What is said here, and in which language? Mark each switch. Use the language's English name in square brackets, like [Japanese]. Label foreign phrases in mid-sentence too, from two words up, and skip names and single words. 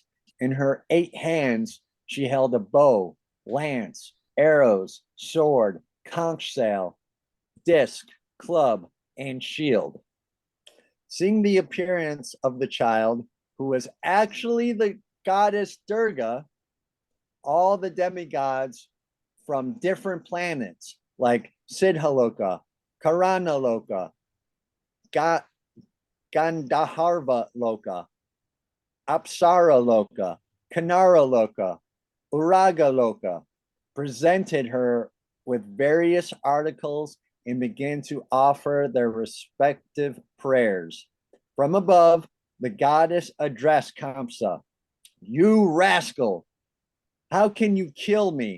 [English] In her 8 hands, she held a bow, lance, arrows, sword, conch shell, disc, club, and shield. Seeing the appearance of the child, who was actually the goddess Durga, all the demigods from different planets like Siddhaloka, Karanaloka, Gandharva Loka, Apsara Loka, Kanara Loka, Uraga Loka, presented her with various articles and began to offer their respective prayers. From above, the goddess addressed Kamsa. You rascal! How can you kill me?